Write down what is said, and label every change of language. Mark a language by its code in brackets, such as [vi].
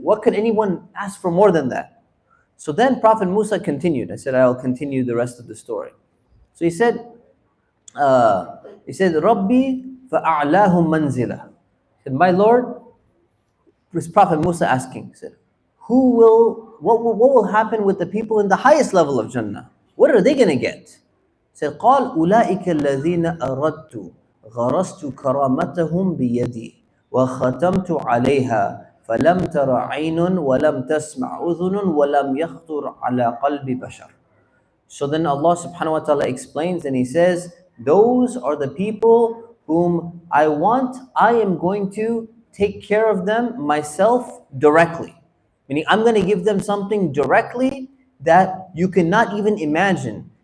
[en] What could anyone ask for more than that? So then Prophet Musa continued. I said, I'll continue the rest of the story. So he said, [ar] Rabbi fa'a'lahum manzila. [en] He said, my Lord, was Prophet Musa asking, he said, what will happen with the people in the highest level of Jannah? What are they going to get? He said, [ar] قال أولئك الذين أردت غرست كرامتهم بيدي وختمت عليها فلم تر عين ولم تسمع أذن ولم يخطر على قلب بشر. [en] So then Allah subhanahu wa ta'ala explains and He says, those are the people whom I am going to take care of them myself directly. Meaning I'm going to give them something directly that you cannot even imagine.